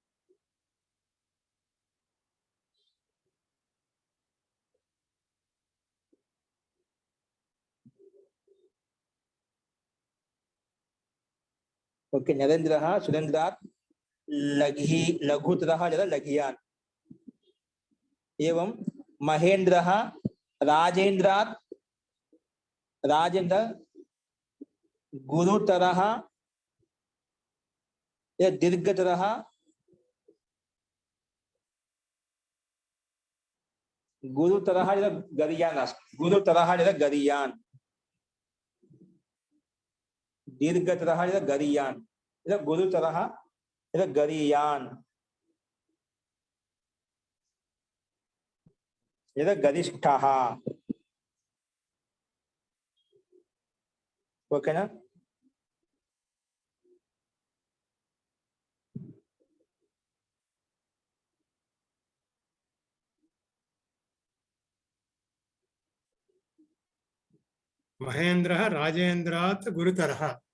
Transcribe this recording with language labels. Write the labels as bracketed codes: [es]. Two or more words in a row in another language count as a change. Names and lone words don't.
[sa] ఓకే నరేంద్రః సురేంద్రాత్ లఘుతరః లేదా లఘియాన్ एवं महेंद्रः राजेंद्रात् राजेंद्र गुरुतरः या दीर्घतरः गुरुतरः या गरियान गुरुतरः या गरियान दीर्घतरः या गरियान या गुरुतरः या गरियान లేదా గరిష్ఠః ఓకేనా మహేంద్ర రాజేంద్రాత్ గురుతరః.